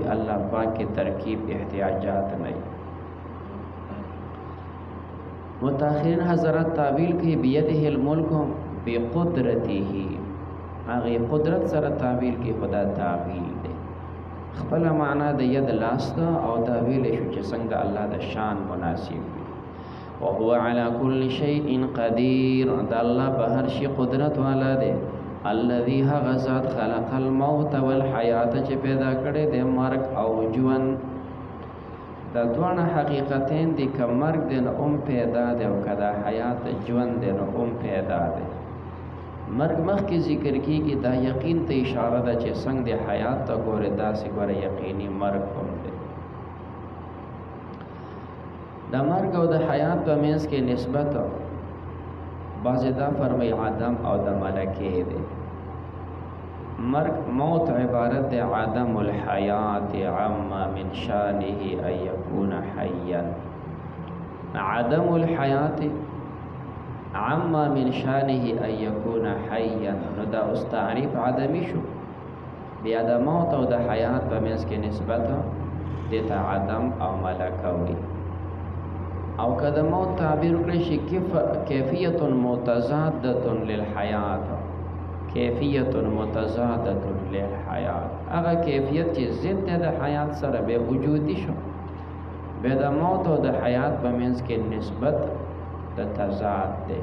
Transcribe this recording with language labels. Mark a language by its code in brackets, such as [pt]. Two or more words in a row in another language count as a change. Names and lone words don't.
[ps] الله پاک کې ترکیب احتیاجات نه وي. متأخرین حضرات تعویل کوي [ar] بیده الملک بقدرته، [ps] هغې قدرت سره تعویل کوي، خدا تعویل دی. خپل معنا د ید لاس ده او دا ویلی شو چې څنګه د الله د شان مناسب وي. [ar] وهو على كل شيء قدير، [ps] د الله په هر شي قدرت والا دی. الذي هغه ذات [ar] خلق الموت والحیات [ps] چې پیدا کړی دی مرګ او ژوند. دا دواړه حقیقتین دي، که مرګ دی نو هم پیدا دی او که دا حیات ژوند دی نو هم پیدا دی. مرګ مخکې ذکر کیږي، دا یقین ته اشاره ده چې څنګه د حیات ته ګورې داسې ګوره یقیني مرګ هم دی. د مرګ او د حیات په منځ کې نسبت بعضې دا فرمایي عدم او د ملکې دی. مرګ موت عبارت دی [ar] عدم الحیات عما من شانه ان یکون حیا. عدم الحیات عما من شانه ان یکون حیا، [ps] نو دا اوس تعریف عدمی شو. بیا د موت او د حیات په منځ کې نسبت دې ته عدم او ملکه وي. او که د موت تعبیر کړی شي [ar] کیفیت متضادة للحیات، کیفیت متضادۃ للحیات، [ps] هغه کیفیت چې ضد دی د حیات سره بے وجودی شو، بیا د موت او د حیات په منځ کې نسبت د تضاد دی.